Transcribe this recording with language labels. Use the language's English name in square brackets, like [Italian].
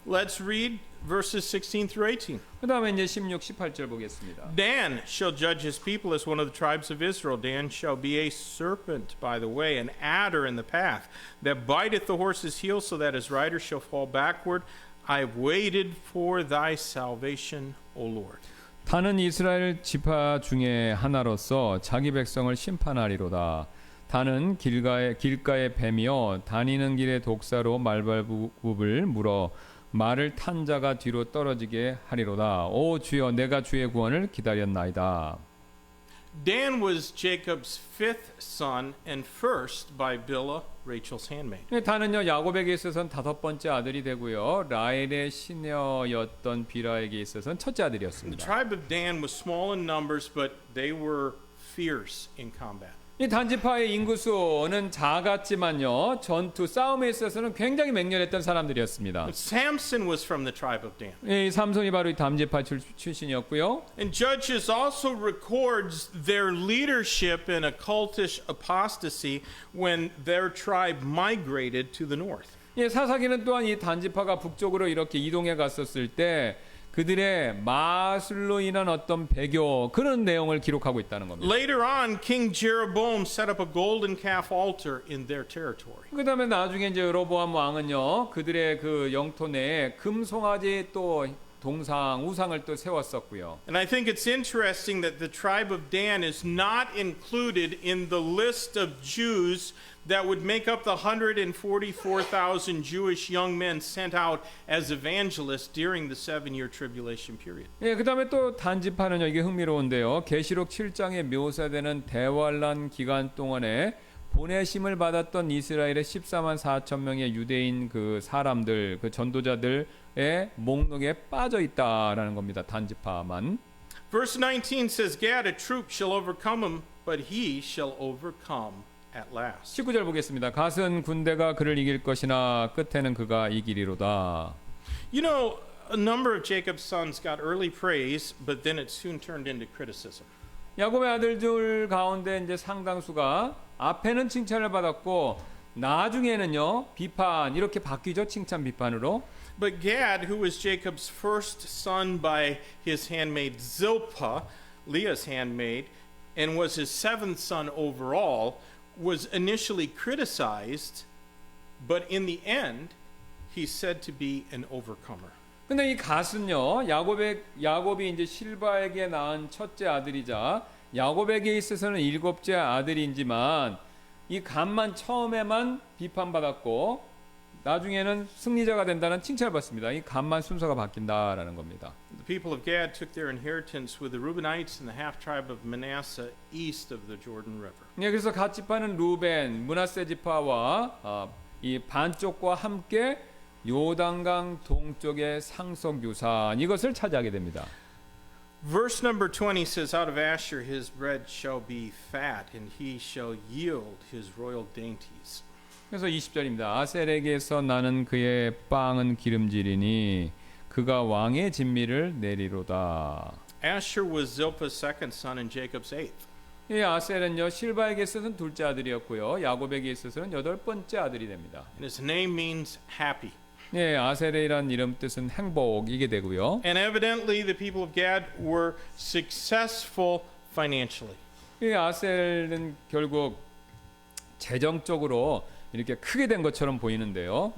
[English] Let's read verses 16 through 18. [Korean] 그다음에 이제 16, 18절 보겠습니다. [English] Dan shall judge his people as one of the tribes of Israel. Dan shall be a serpent by the way, an adder in the path, that biteth the horse's heel, so that his rider shall fall backward. I have waited for thy salvation, O Lord. [Korean] 단은 이스라엘 지파 중에 하나로서 자기 백성을 심판하리로다. 단은 길가의 뱀이요 다니는 길의 독사로 말발굽을 물어 말을 탄 자가 뒤로 떨어지게 하리로다. 오 주여, 내가 주의 구원을 기다렸나이다. [English] Dan was Jacob's fifth son and first by Bilhah, Rachel's handmaid. [Korean] 단은요 야곱에게 있어서는 5번째 아들이 되고요, 라헬의 시녀였던 비라에게 있어서는 첫째 [English] The [Korean] 아들이었습니다. [English] tribe of Dan was small in numbers, but they were fierce in combat. [Korean] 이 단지파의 인구수는 작았지만요 전투 싸움에 있어서는 굉장히 맹렬했던 사람들이었습니다. [English] Samson was from the tribe of Dan. [Korean] 이 삼손이 바로 이 단지파 출신이었고요. [English] And Judges also records their leadership in a cultish apostasy when their tribe migrated to the north. [Korean] 예, 사사기는 또한 이 단지파가 북쪽으로 이렇게 이동해 갔었을 때 그들의 마술로 인한 어떤 배교 그런 내용을 기록하고 있다는 겁니다. [English] Later on, King Jeroboam set up a golden calf altar in their territory. [Korean] 그다음에 나중에 이제 여로보암 왕은요 그들의 그 영토 내에 금송아지 또 동상 우상을 또 세웠었고요. [English] And I think it's interesting that the tribe of Dan is not included in the list of Jews that would make up the 144,000 Jewish young men sent out as evangelists during the 7-year tribulation period. [Korean] 예, 그다음에 또 단지파는요 이게 흥미로운데요. 계시록 7장에 묘사되는 대환란 기간 동안에 보내심을 받았던 이스라엘의 14만 4천 명의 유대인 그 사람들, 그 전도자들의 목록에 빠져 있다라는 겁니다. 단지파만. [English] Verse 19 says, Gad, a troop shall overcome him, but he shall overcome at last. [Korean] 19절 보겠습니다. 갓은 군대가 그를 이길 것이나 끝에는 그가 이기리로다. [English] You know, a number of Jacob's sons got early praise, but then it soon turned into criticism. [Korean] 야곱의 아들들 가운데 이제 상당수가 앞에는 칭찬을 받았고 나중에는요 비판 이렇게 바뀌죠. 칭찬 비판으로. [English] But Gad, who was Jacob's first son by his handmaid Zilpah, Leah's handmaid, and was his seventh son overall, was initially criticized, but in the end, he's said to be an overcomer. [Korean] 근데 이 갓은요 야곱이 이제 실바에게 낳은 첫째 아들이자 야곱에게 있어서는 7째 아들이지만 이 갓만 처음에만 비판받았고 나중에는 승리자가 된다는 칭찬을 받습니다. 이 갓만 순서가 바뀐다라는 겁니다. [English] The people of Gad took their inheritance with the Reubenites and the half tribe of Manasseh east of the Jordan River. [Korean] 네, 그래서 갓 지파는 루벤, 므낫세 지파와 이 반쪽과 함께 요단강 동쪽의 상속 유산 이것을 차지하게 됩니다. [English] Verse number 20 says, Out of Asher his bread shall be fat, and he shall yield his royal dainties. [Korean] 그래서 20절입니다. 아셀에게서 나는 그의 빵은 기름지리니 그가 왕의 진미를 내리로다. [English] Asher was Zilpah's second son and Jacob's eighth. [Korean] 이 아셀은요 실바에게 있어서는 둘째 아들이었고요. 야곱에게 있어서는 여덟 번째 아들이 됩니다. [English] And his name means happy. [Korean] 예, 아셀이란 이름 뜻은 행복이게 되고요. [English] And evidently the people of Gad were successful financially. [Korean] 이 아셀은 결국 재정적으로 이렇게 크게 된 것처럼 보이는데요.